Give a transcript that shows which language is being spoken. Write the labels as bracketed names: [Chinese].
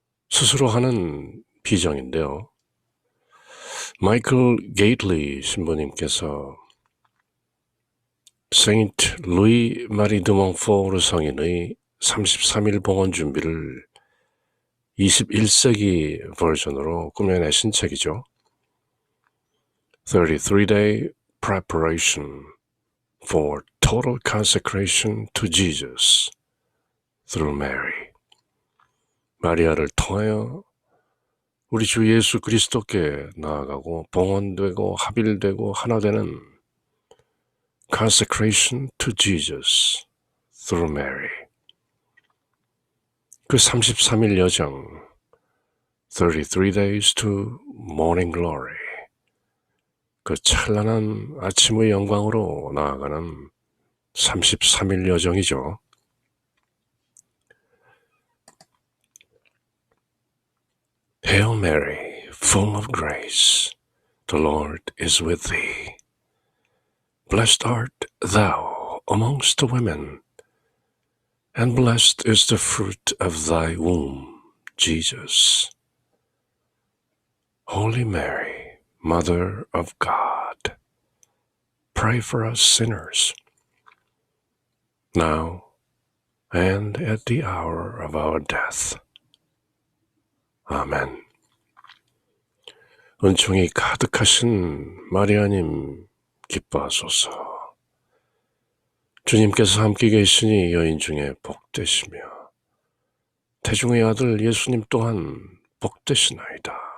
[Korean] 스스로 하는 비정인데요. 마이클 게이틀리 신부님께서 세인트 루이 마리 드 몽포르 성인의 33일 봉헌 준비를 21세기 버전으로 꾸며내신 책이죠. [English] 33-day preparation for total consecration to Jesus through Mary. [Korean] 마리아를 통하여 우리 주 예수 그리스도께 나아가고 봉헌되고 합일되고 하나 되는 [English] consecration to Jesus through Mary. [Korean] 그 33일 여정, [English] 33 days to morning glory. [Korean] 그 찬란한 아침의 영광으로 나아가는 33일 여정이죠. [English] Hail Mary, full of grace, the Lord is with thee. Blessed art thou amongst the women, and blessed is the fruit of thy womb, Jesus. Holy Mary, Mother of God, pray for us sinners, now and at the hour of our death. [Korean] 아멘. 은총이 가득하신 마리아님 기뻐하소서. 주님께서 함께 계시니 여인 중에 복되시며 태중의 아들 예수님 또한 복되시나이다.